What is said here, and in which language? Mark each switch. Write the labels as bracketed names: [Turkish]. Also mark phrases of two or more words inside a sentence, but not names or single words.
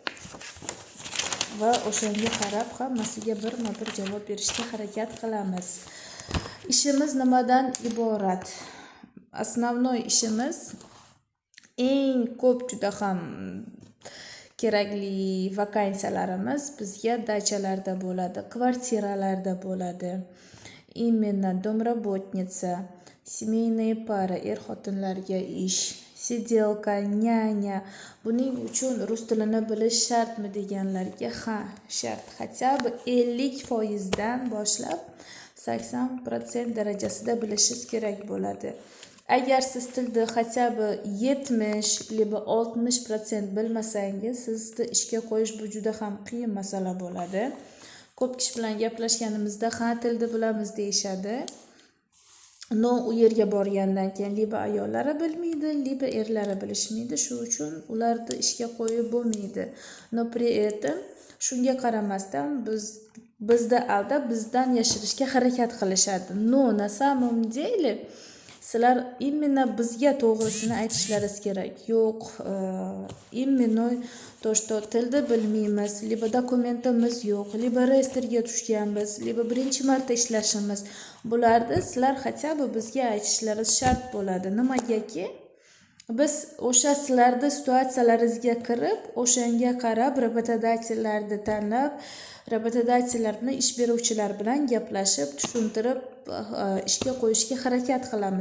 [Uzbek] Va o'shanga qarab hammasiga birma-bir javob berishga harakat qilamiz. Ishimiz nimadan iborat? Основной ishimiz eng ko'p juda ham kerakli vakansiyalarimiz bizga dachalarda bo'ladi, kvartiralarda bo'ladi. [Russian] Именно домработница, семейные pары, [Uzbek] xotinlarga ish, sidelka, nyanya. Buning uchun rus tilini bilish shartmi deganlarga ha, shart. [Russian] Хотя бы [Uzbek] 50% dan boshlab 80% darajasida bilishingiz kerak bo'ladi. Agar siz tilni [Russian] хотя бы [Uzbek] 70 либо 60% bilmasangiz, sizni ishga qo'yish bu juda ham qiyin masala bo'ladi. Ko'p kishi bilan gaplashganimizda ha, tilni bilamiz deyshadi. No, u yerga borgandan keyin liba ayollari bilmaydi, liba erlari bilishmaydi. Shu uchun ularni ishga qo'yib bo'lmaydi. No, [Russian] при этом [Uzbek] shunga qaramasdan bizda aldab bizdan yashirishga harakat qilishadi. No, [Russian] на самом деле [Uzbek] sizlar именно bizga to'g'risini aytishlaringiz kerak. Yo'q, [Russian] именно то, что [Uzbek] tilni bilmaymiz, liba dokumentimiz yo'q, liba reyestrga tushganmiz, liba birinchi marta ishlashimiz. Bularni sizlar [Russian] хотя бы [Uzbek] bizga aytishlaringiz shart bo'ladi. Nimagaki? Biz o'sha sizlarni situatsiyalaringizga kirib, o'shanga qarab работодательlarni tanlab, работодательlar bilan ish beruvchilar bilan gaplashib, tushuntirib ishga qo'yishga harakat qilamiz.